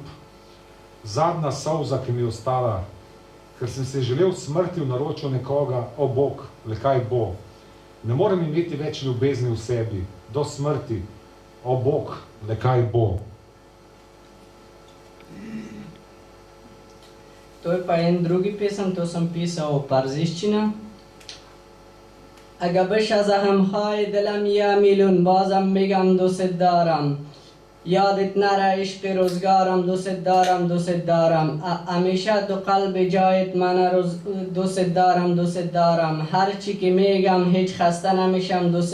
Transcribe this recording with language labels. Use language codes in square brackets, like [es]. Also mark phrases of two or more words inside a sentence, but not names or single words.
[sl] Zadnja solza, ki mi je ostala, ker sem se želel smrti v naročju nekoga, o Bog, le kaj bo. Ne morem imeti več ljubezni v sebi, do smrti, o Bog, le kaj bo. To je pa en drugi pesem, to sem pisal parziščina. [fa] اگه از همهای دلم یه میلیون بازم میگم دوست دارم یادت نره عشق روزگارم دوست دارم دوست دارم همیشه تو قلب جایت من دوست دارم هر چی که میگم هیچ خسته نمیشم دوست